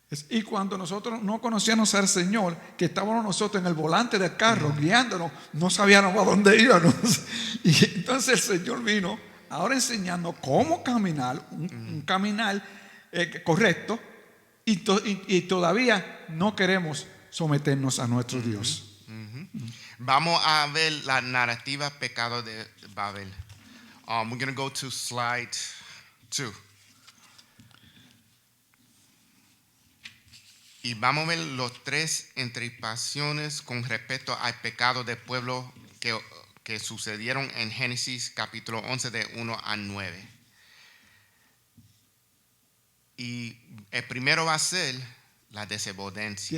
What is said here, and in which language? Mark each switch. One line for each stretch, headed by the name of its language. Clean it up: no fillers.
Spanish: Y cuando nosotros no conocíamos al Señor, que estábamos nosotros en el volante del carro guiándonos, no sabíamos a dónde íbamos. Y entonces el Señor vino ahora enseñando cómo caminar, un caminar correcto, y todavía no queremos someternos a nuestro Dios. Vamos a ver la narrativa pecado de Babel.
English: We're going to go to slide 2.
Spanish: Y vamos a ver los 3 interpretaciones con respecto al pecado del pueblo que sucedieron en Génesis capítulo 11 de 1 a 9. Y el primero va a ser la desobediencia.